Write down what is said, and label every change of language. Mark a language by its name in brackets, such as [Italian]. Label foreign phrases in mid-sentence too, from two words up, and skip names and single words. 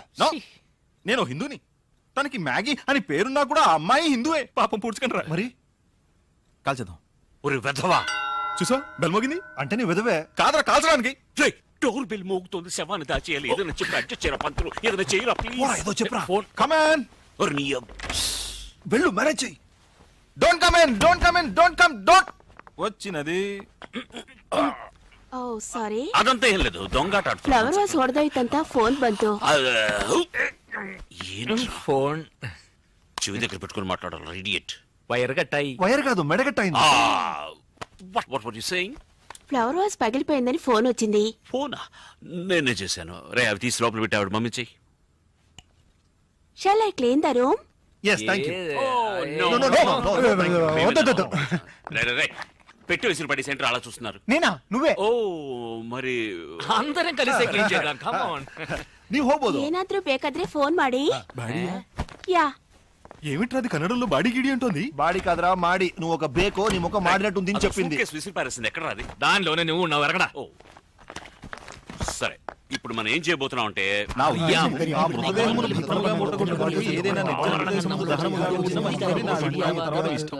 [Telugu] నేను హిందూని, తనకి మ్యాగీ అని పేరున్నా కూడా ఆ అమ్మాయి హిందూయే. పాపం పూడ్చుకుంటారా మరి కాల్చేద్దాం. ఒరే వెధవా, చూసా బెల్ మోగింది. అంటే నీ విధవే కాదరా కాల్చడానికి. [English] door bell [Telugu] మోగుతోంది. శవాన్ని దాచేయాలి. ఏదైనా చెప్పి అడ్జస్ట్ చేయరా పంతులు. ఏదైనా చేయరా ప్లీజ్. ఏదో చెప్పరా. ఫోన్ [English] come on. [Telugu] వెళ్ళు, మేనేజ్ చెయ్యి. [English] don't come in, don't come in, don't come, don't. [Telugu] వచ్చినది. [Kannada] ಓ ಸಾರಿ [Telugu] అదంతా ఏం లేదు దొంగాట [English] flower vase [Kannada] ಹೊಡೆದೋಯ್ತಂತ ಫೋನ್ ಬಂತು. [Telugu] ఫోన్ చెవి దగ్గర పెట్టుకుని మాట్లాడాలి ఇడియట్. వైర్ కట్టాయి. వైర్ కాదు మెడగట్టయింది. [English] what what you saying? flower vase [Telugu] పగిలిపోయిందని ఫోన్ వచ్చింది. ఫోనా? నేనే చేశాను. రే అవి తీసి లోపల పెట్టి ఆవిడ మమ్మీ చెయ్యి. [English] shall I clean the room? yes thank you. [Telugu] వద్దొద్దు. రే పెట్టి విసిరి పడి సెంటర్ అలా చూస్తున్నారు. నేనా? నువ్వే? ఓ మరి అందరం కలిసి క్లీన్ చేద్దాం. [English] come on. [Kannada] ನೀವು ಹೋಗ್ಬೋದು. ಏನಾದ್ರೂ ಬೇಕಾದ್ರೆ ಫೋನ್ ಮಾಡಿ. [Telugu] యా ఏమిట్రా అది కన్నడంలో బాడీ గిడి అంటోంది? బాడీ కాదురా మాడి. నువ్వు ఒక బేకో నీ ముఖం మాడినట్టుంది అని చెప్పింది. సూట్కేస్ విసిరి పారేసింది. ఎక్కడ రాది? దానిలోనే నువ్వు ఉన్నావు ఎరగడా. ఓ సరే ఇప్పుడు మనం ఏం చేయబోతున్నాం అంటే [Kannada] ನಾವು [Telugu] ఆ మృతదేహమును భద్రముగా మూటగొట్టుకొని ఏదైనా నిర్జన ప్రదేశములో దహనముగా ఉంచిన మంచిదని నా అభిప్రాయం తర్వాత ఇష్టం.